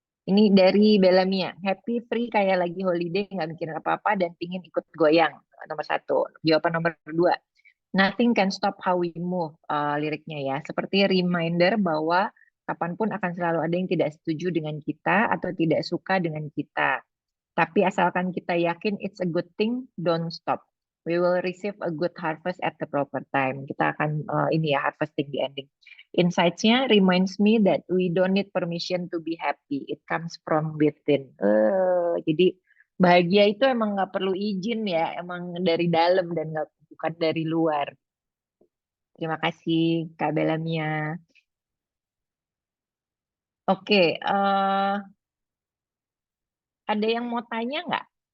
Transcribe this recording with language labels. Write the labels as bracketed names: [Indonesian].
[Indonesian] Ini dari Belamia. [English] Happy, free, [Indonesian] kayak lagi holiday, nggak mikirin apa-apa, dan pingin ikut goyang. Nomor 1. Jawaban nomor 2. [English] Nothing can stop how we move. [Indonesian] Liriknya ya. Seperti reminder bahwa kapanpun akan selalu ada yang tidak setuju dengan kita atau tidak suka dengan kita. Tapi asalkan kita yakin [English] it's a good thing, don't stop. We will receive a good harvest at the proper time. [Indonesian] Kita akan ini ya, harvesting di ending. [English] Insights-nya reminds me that we don't need permission to be happy. It comes from within. [Indonesian] Jadi bahagia itu emang nggak perlu izin ya, emang dari dalam dan nggak, bukan dari luar. Terima kasih Kak Belamia. Oke, ada yang mau tanya nggak?